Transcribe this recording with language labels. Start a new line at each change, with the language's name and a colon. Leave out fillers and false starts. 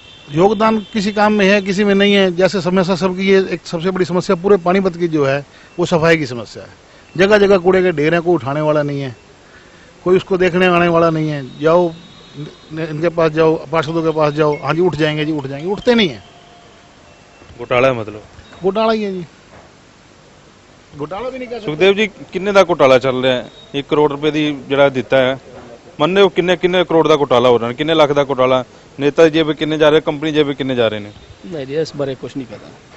Hindi: योगदान किसी काम में है, किसी में नहीं है। जैसे समस्या सबकी, ये एक सबसे बड़ी समस्या पूरे पानीपत की जो है वो सफाई की समस्या है। जगह जगह कूड़े के ढेर हैं, कोई उठाने वाला नहीं है, कोई उसको देखने आने वाला नहीं है। जाओ इनके पास, जाओ पार्षदों के पास जाओ, हाँ जी उठ जाएंगे जी, उठ जाएंगे, उठते नहीं है। घोटाला है मतलब? घोटाला ही है जी, घोटाला भी नहीं कह सकते।
Punjabi: सुखदेव जी, किन्ने ਦਾ ਘੋਟਾਲਾ ਚੱਲ ਰਿਹਾ ਹੈ? 1 ਕਰੋੜ ਰੁਪਏ ਦੀ ਜਿਹੜਾ ਦਿੱਤਾ ਹੈ, ਮੰਨੇ ਉਹ ਕਿੰਨੇ ਕਰੋੜ ਦਾ ਘੋਟਾਲਾ ਹੋ ਰਿਹਾ ਹੈ? ਕਿੰਨੇ ਲੱਖ ਦਾ ਘੋਟਾਲਾ?
Hindi: नेता जी जेब किन्ने जा रहे, कंपनी जेब किन्ने जा रहे ने? नहीं, इस बारे कुछ नहीं पता,